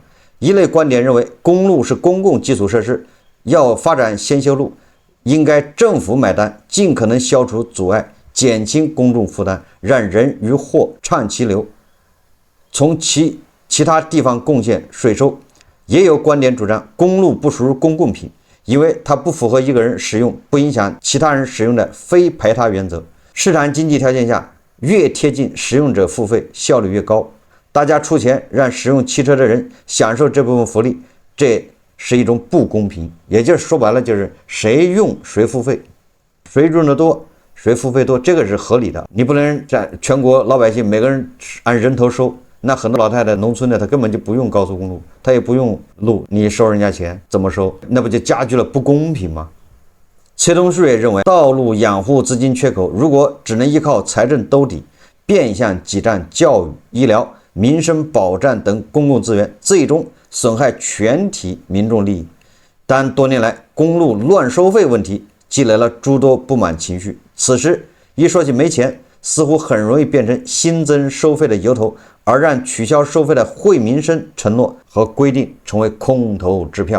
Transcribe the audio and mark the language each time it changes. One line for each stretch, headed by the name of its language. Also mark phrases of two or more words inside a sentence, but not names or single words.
Chinese: 一類觀點認為，公路是公共基礎設施，要發展先修路，應該政府買單，盡可能消除阻礙，減輕公眾負擔，讓人與貨暢其流，從其他地方貢獻稅收。也有觀點主張，公路不屬於公共品，因為它不符合一個人使用不影響其他人使用的非排他原則。市場經濟條件下，越貼近使用者付費，效率越高。大家出錢讓使用汽車的人享受這部分福利，這是一種不公平。也就是說白了，就是誰用誰付費，誰用的多誰付費多，這個是合理的。你不能在全國老百姓每個人按人頭收，那很多老太太農村的，她根本就不用高速公路，她也不用路，你收人家錢怎麼收？那不就加剧了不公平嗎？崔东树也認為，道路養護資金缺口如果只能依靠財政兜底，變相擠占教育、醫療、民生保障等公共資源，最終損害全體民眾利益。但多年來公路亂收費問題積累了諸多不滿情緒，此時一說起沒錢，似乎很容易變成新增收費的由頭，而讓取消收費的惠民生承諾和規定成為空頭支票。